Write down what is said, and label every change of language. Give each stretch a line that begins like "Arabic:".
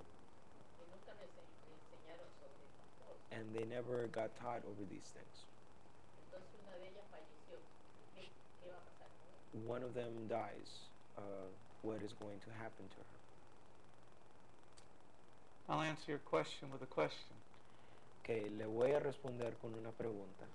Spanish: y nunca me enseñaron sobre estas cosas.
English: and they never got taught over these things.
Spanish: Entonces una de ellas falleció. ¿Qué va a pasar con ella?
English: One of them dies. What is going to happen to her? I'll answer your question with a question.
Spanish: Okay, le voy a responder con una pregunta.